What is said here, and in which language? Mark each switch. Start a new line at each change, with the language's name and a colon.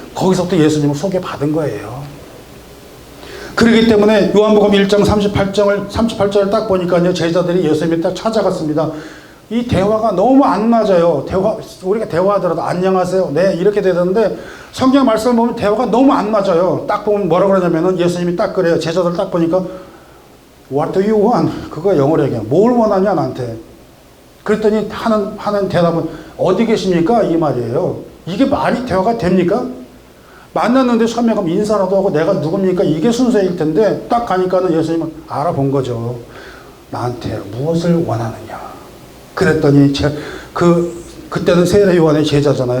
Korean: 거기서부터 예수님을 소개받은 거예요. 그렇기 때문에 요한복음 1장 38절을 딱 보니까요, 제자들이 예수님을 딱 찾아갔습니다. 이 대화가 너무 안 맞아요. 우리가 대화하더라도 안녕하세요, 네, 이렇게 되는데 성경 말씀을 보면 대화가 너무 안 맞아요. 딱 보면 뭐라 그러냐면은 예수님이 딱 그래요. 제자들 딱 보니까
English: What do you want?
Korean: 그거 영어로 얘기해요. 뭘 원하냐 나한테. 그랬더니 하는 대답은 어디 계십니까? 이 말이에요. 이게 말이 대화가 됩니까? 만났는데 처음에 가면 인사라도 하고 내가 누굽니까? 이게 순서일 텐데 딱 가니까는 예수님은 알아본 거죠. 나한테 무엇을 원하느냐. 그랬더니 그때는 세례 요한의 제자잖아요.